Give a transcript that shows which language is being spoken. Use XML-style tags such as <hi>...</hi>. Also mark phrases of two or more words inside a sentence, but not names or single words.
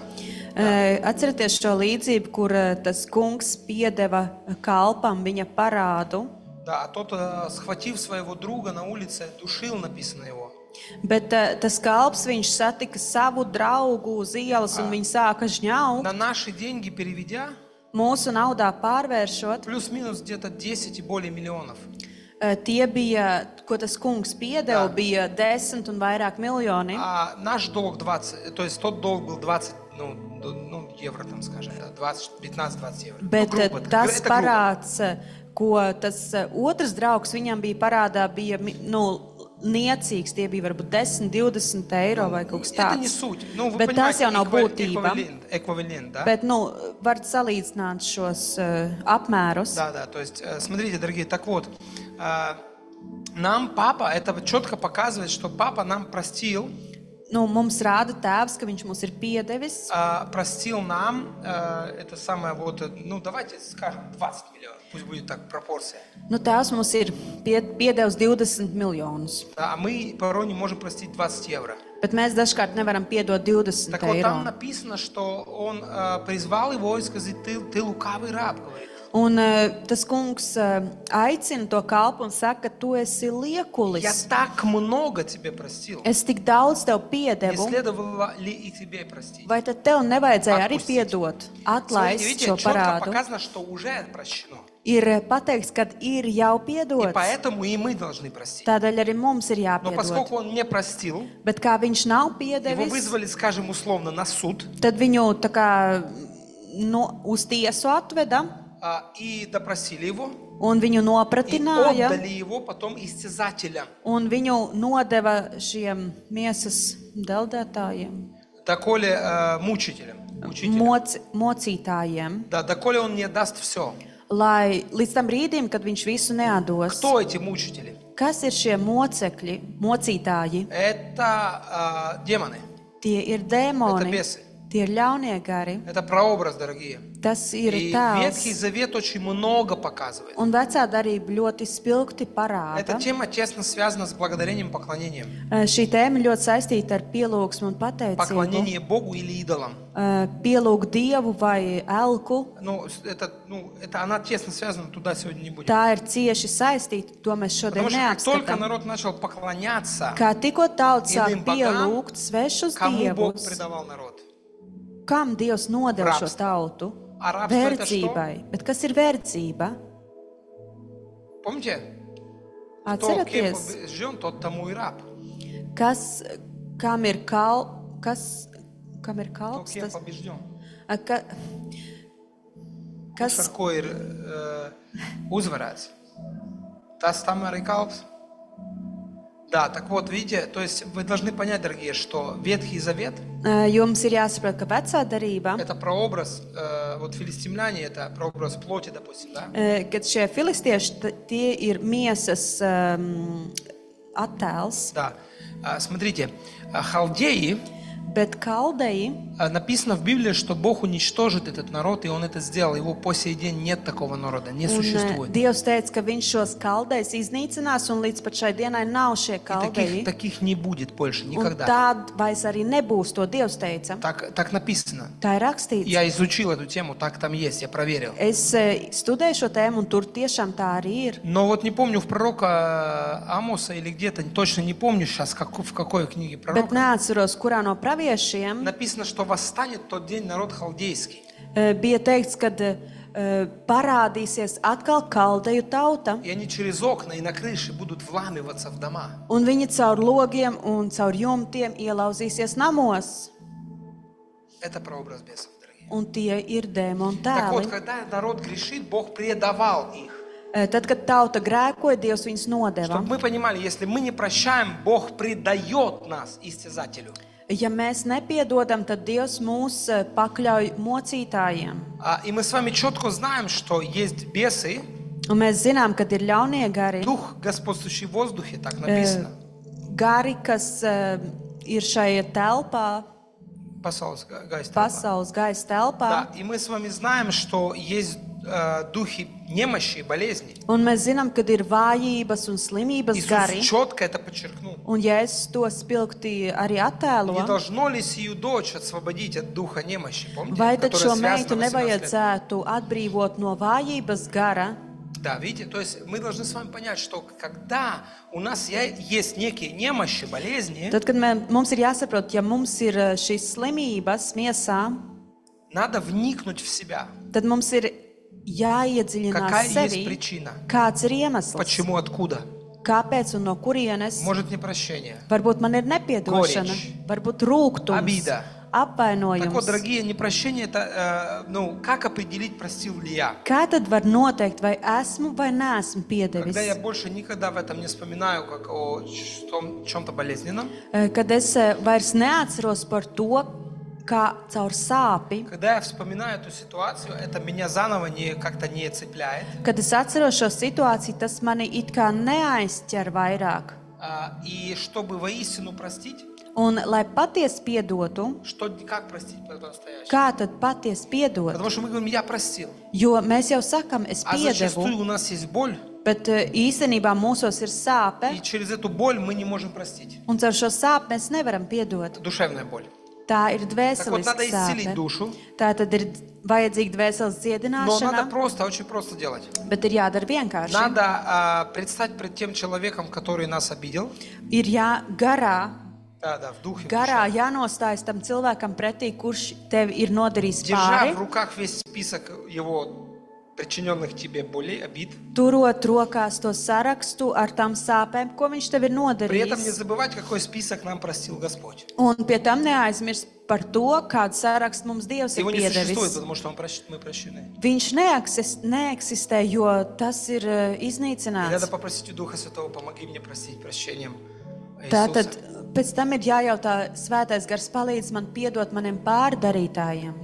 <lv>Atcerieties šo līdzību, kur tas kungs piedeva kalpam viņa parādu.</lv> <ru>Да, а тот, схватив своего друга на улице, душил, написано его.</ru> <lv>Bet tas kalps, viņš satika savu draugu uz ielas un viņš sāka žņaukt.</lv> <ru>На наши деньги переведя,</ru> <lv>Mūsu naudā pārvēršot,</lv> <ru>плюс-минус где-то 10 и более миллионов.</ru> <lv>tie bija, ko tas kungs piedeva, Jā. bija 10 un vairāk miljoni.</lv> <ru>А наш долг 20, то есть тот долг был 20, евро, там, скажем, да, 15-20 евро.</ru> <lv>Bet</lv> <ru>Грубо,</ru> <lv>tas</lv> <ru>это грубо.</ru> <lv>parāds, ko tas otrs draugs viņam bija parādā, bija niecīgs. Tie bija varbūt 10-20 eiro vai kaut kas</lv> <ru>Это не</ru> <lv>tāds.</lv> <ru>суть. Ну, вы</ru> <lv>Bet tas</lv> <ru>понимаете,</ru> <lv>jau nav būtība.</lv> <ru>эквивалент, да?</ru> <lv>Bet, var salīdzināt šos apmērus.</lv> <ru>Да, то есть, смотрите, дорогие, так вот, нам папа, это четко показывает, что папа нам простил,</ru> <lv>Mums rāda tēvs, ka viņš mums ir piedevis.</lv> <ru>простил нам, это самое вот, давайте скажем, 20 миллионов, пусть будет так пропорция.</ru> <lv>Tēvs mums ir piedevis 20 miljonus.</lv> <ru>А мы порой не можем простить 20 евро.</ru> <lv>Bet mēs dažkārt nevaram piedot 20</lv> <ru>Так вот, там</ru> <lv>eiro.</lv> <ru>написано, что он призвал его и сказал, ты лукавый раб, говорит.</ru> <lv>Un tas kungs aicina to kalpu un saka, ka tu esi</lv> <ru>Я</ru> <lv>liekulis.</lv> <ru>так много тебе простил.</ru> <lv>Es tik daudz tev</lv> <ru>Не</ru> <lv>piedevu.</lv> <ru>следовало ли и тебе простить?</ru> <lv>Vai tad tev nevajadzēja arī</lv> <ru>Atpustīt.</ru> <lv>piedot,</lv> <ru>Смотрите,</ru> <lv>atlaist</lv> <ru>видите,</ru> <lv>šo</lv> <ru>четко</ru> <lv>parādu?</lv> <ru>показано, что уже прощено.</ru> <lv>Ir pateikts, ka ir jau</lv> <ru>И</ru> <lv>piedots.</lv> <ru>поэтому и мы должны простить.</ru> <lv>Tādēļ arī mums ir</lv> <ru>Но</ru> <lv>jāpiedod.</lv> <ru>поскольку он не простил,</ru> <lv>Bet kā viņš nav</lv> <ru>его</ru> <lv>piedevis,</lv> <ru>вызвали, скажем, условно на суд</ru> <lv>tad viņu tā kā uz tiesu atveda</lv> <ru>и допросили его,</ru> <lv>un viņu</lv> <ru>и</ru> <lv>nopratināja</lv> <ru>отдали его потом истязателям.</ru> <lv>un viņu nodeva šiem miesas deldētājiem,</lv> <ru>Доколе мучителям. Учителям.</ru> <lv>mocītājiem,</lv> <ru>Да, доколе он не даст все.</ru> <lv>lai līdz tam brīdim, kad viņš visu neatdos.</lv> <ru>Кто эти мучители?</ru> <lv>Kas ir šie mocekļi, mocītāji?</lv> <ru>Это демоны,</ru> <lv>Tie ir</lv> <ru>это</ru> <lv>dēmoni,</lv> <ru>бесы.</ru> <lv>Tie ir ļaunie gari.</lv> <ru>Это прообраз, дорогие.</ru> <lv>Tas ir</lv> <ru>И</ru> <lv>tēls.</lv> <ru>Ветхий Завет очень много показывает.</ru> <lv>Un vecā darība ļoti spilgti</lv> <ru>Эта</ru> <lv>parāda.</lv> <ru>тема тесно связана с благодарением и поклонением.</ru> <lv>Šī tēma ļoti saistīta ar pielūgsmu un pateicību.</lv> <ru>Поклонение Богу или идолам.</ru> <lv>Pielūgt Dievu vai elku.</lv> <ru>Это она тесно связана, туда сегодня не будем.</ru> <lv>Tā ir cieši saistīta, to mēs šodien</lv> <ru>Потому что как только</ru> <lv>neapskatām.</lv> <ru>народ начал поклоняться,</ru> <lv>Kā tikko tauts sāk</lv> <ru>Иным богам,</ru> <lv>pielūgt svešus</lv> <ru>кому Бог</ru> <lv>dievus,</lv> <ru>предавал народ?</ru> <lv>kam Dievs nodeva šo</lv> <ru>Rābstvo.</ru> <lv>tautu?</lv> <ru>А рабство это что?</ru> <lv>Verdzībai. Bet kas ir verdzība?</lv> <ru>Помните? Кто кем</ru> <lv>Atcerieties,</lv> <ru>побежден, тот тому и раб.</ru> <lv>kam ir</lv> <ru>Кто</ru> <lv>kalps?</lv> <ru>кем побежден.</ru> <lv>Kas, Ar ko ir uzvarēts? Tas tam arī kalps.</lv> <ru>Да, так вот, видите, то есть вы должны понять, дорогие, что Ветхий Завет</ru> <lv>jums ir jāsaprot, ka vecā darība,</lv> <ru>это прообраз, вот филистимляне это прообраз плоти, допустим, да?</ru> <lv>kad šie filistieši, tie ir miesas attēls,</lv> <ru>Да. Смотрите, халдеи,</ru> <lv>bet kaldeji,</lv> <ru>написано в Библии, что Бог уничтожит этот народ, и Он это сделал. Его по сей день нет такого народа, не</ru> <lv>un</lv> <ru>существует.</ru> <lv>Dievs teica, ka viņš šos kaldējus iznīcinās, un līdz pat šai dienai nav šie</lv> <ru>И</ru> <lv>kaldeji.</lv> <ru>таких не будет больше,</ru> <lv>Un</lv> <ru>никогда.</ru> <lv>tāda vairs arī nebūs, to Dievs teica.</lv> <ru>Так написано.</ru> <lv>Tā ir rakstīts.</lv> <ru>Я изучил эту тему, так там есть, я проверил.</ru> <lv>Es studēju šo tēmu, un tur tiešām tā arī ir.</lv> <ru>Но вот не помню, в пророка Амоса или где-то, точно не помню сейчас, в какой книге</ru> <lv>Bet</lv> <ru>пророка,</ru> <lv>neatceros, kurā no praviešiem</lv> <ru>написано, что восстанет в тот день народ халдейский.</ru> <lv>bija teikts, ka parādīsies atkal kaldeju tauta,</lv> <ru>И они через окна и на крыше будут вламываться в дома.</ru> <lv>un viņi caur logiem un caur jumtiem ielauzīsies namos,</lv> <ru>Это прообраз бесов, дорогие.</ru> <lv>un tie ir dēmoni</lv> <ru>Так вот,</ru> <lv>tēli.</lv> <ru>когда народ грешит, Бог предавал их.</ru> <lv>Tad, kad tauta grēkoja, Dievs viņus nodeva.</lv> <ru>Чтобы мы понимали, если мы не прощаем, Бог предает нас истязателю.</ru> <lv>Ja mēs nepiedodam, tad Dievs mūs pakļauj mocītājiem.</lv> <ru>И мы с вами четко знаем, что есть бесы,</ru> <lv>Un mēs zinām, ka ir ļaunie gari,</lv> <ru>дух, господствующий в воздухе, так написано.</ru> <lv>gari, kas ir šajā telpā, pasaules gaisa telpā.</lv> <ru>Да, и мы с вами знаем, что есть духи немощи, болезней.</ru> <lv>Un mēs zinām, ka ir vājības un slimības gari.</lv> <ru>Иисус четко это подчеркнул.</ru> <lv>Un ja es to spilgti arī</lv> <ru>Не</ru> <lv>attēlo,</lv> <ru>должно ли сию дочь освободить от духа немощи, помните?</ru> <lv>vai tad šo</lv> <ru>Которая</ru> <lv>meitu</lv> <ru>связана 18 лет.</ru> <lv>nevajadzētu atbrīvot no vājības gara?</lv> <ru>Да, видите, то есть мы должны с вами понять, что когда у нас есть некие немощи, болезни,</ru> <lv>Tad, kad mums ir jāsaprot, ja mums ir šīs slimības miesā,</lv> <ru>надо вникнуть в себя.</ru> <lv>tad mums ir jāiedziļinās</lv> <ru>Какая есть</ru> <lv>sevi,</lv> <ru>причина?</ru> <lv>kāds ir iemesls,</lv> <ru>Почему, откуда?</ru> <lv>kāpēc un no kurienes.</lv> <ru>Может, непрощение.</ru> <lv>Varbūt man ir nepiedošana,</lv> <ru>Gorīč.</ru> <lv>varbūt rūgtums,</lv> <ru>Обида. Так вот,</ru> <lv>apvainojums.</lv> <ru>дорогие, непрощение это, как определить, простил ли я?</ru> <lv>Kā tad var noteikt, vai esmu vai neesmu piedevis?</lv> <ru>Когда я больше никогда в этом не вспоминаю, как о чем-то болезненном,</ru> <lv>Kad es vairs neatceros par to, kā caur sāpi,</lv> <ru>когда я вспоминаю эту ситуацию, это меня заново как-то не цепляет.</ru> <lv>kad es atceros šo situāciju, tas mani it kā neaizķer vairāk.</lv> <ru>И чтобы воистину простить,</ru> <lv>Un, lai patiesi piedotu,</lv> <ru>как простить по-настоящему?</ru> <lv>kā tad patiesi piedot?</lv> <ru>Потому что мы говорим, я простил.</ru> <lv>Jo mēs jau sakam, es</lv> <ru>А зачастую</ru> <lv>piedevu,</lv> <ru>у нас есть боль,</ru> <lv>bet īstenībā mūsos ir sāpe,</lv> <ru>и через эту боль мы не можем простить.</ru> <lv>un caur šo sāpi mēs nevaram piedot.</lv> <ru>Dушевная боль.</ru> <lv>Tā ir</lv> <ru>Так вот, надо</ru> <lv>dvēseliska</lv> <ru>исцелить</ru> <lv>sāpe.</lv> <ru>душу,</ru> <lv>Tā tad ir vajadzīga dvēseles</lv> <ru>но надо</ru> <lv>dziedināšana,</lv> <ru>просто, очень просто делать.</ru> <lv>bet ir jādara vienkārši.</lv> <ru>Надо предстать пред тем человеком, который нас обидел.</ru> <lv>Ir garā</lv> <ru>Да, в духе.</ru> <lv>Garā jānostājas tam cilvēkam pretī, kurš tev ir nodarījis</lv> <ru>Держа</ru> <lv>pāri,</lv> <ru>в руках весь список его причиненных тебе болей, обид.</ru> <lv>turot rokās to sarakstu ar tām sāpēm, ko viņš tev ir</lv> <ru>При этом не</ru> <lv>nodarījis.</lv> <ru>забывать, какой список нам простил Господь.</ru> <lv>Un pie tam neaizmirst par to, kādu sarakstu mums Dievs ir</lv> <ru>Его не существует,</ru> <lv>piedevis.</lv> <ru>потому что мы прощены.</ru> <lv>Viņš neeksistē, jo tas ir</lv> <ru>И</ru> <lv>iznīcināts.</lv> <ru>надо попросить у Духа Святого, помоги мне простить прощением</ru> <lv>Tātad</lv> <ru>Иисуса.</ru> <lv>pēc tam ir jājautā, Svētais Gars palīdz man piedot maniem pārdarītājiem</lv>